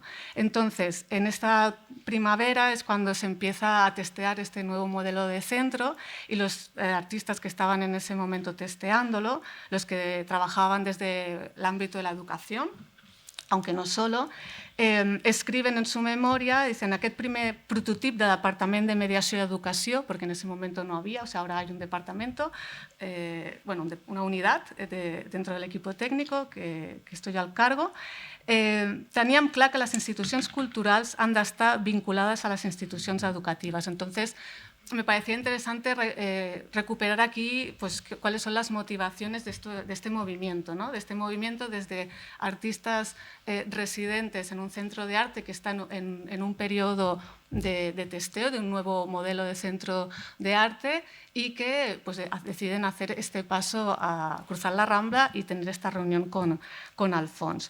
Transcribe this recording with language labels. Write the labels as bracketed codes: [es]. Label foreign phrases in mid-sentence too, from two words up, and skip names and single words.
[es] Entonces, en esta primavera es cuando se empieza a testear este nuevo modelo de centro y los artistas que estaban en ese momento testeándolo, los que trabajaban desde el ámbito de la educación, aunque no solo, escriben en su memoria, dicen, [ca] aquest primer prototip de departament de mediació i educació, [es] porque en ese momento no había, o sea, ahora hay un departamento, bueno, una unidad dentro del equipo técnico que estoy al cargo. [ca] Teníem clar que les institucions culturals han d'estar vinculades a les institucions educatives. [es] Entonces, me parecía interesante recuperar aquí pues, cuáles son las motivaciones de este movimiento, ¿no? De este movimiento desde artistas residentes en un centro de arte que están en un periodo de testeo de un nuevo modelo de centro de arte y que pues, deciden hacer este paso a cruzar la Rambla y tener esta reunión con Alfons.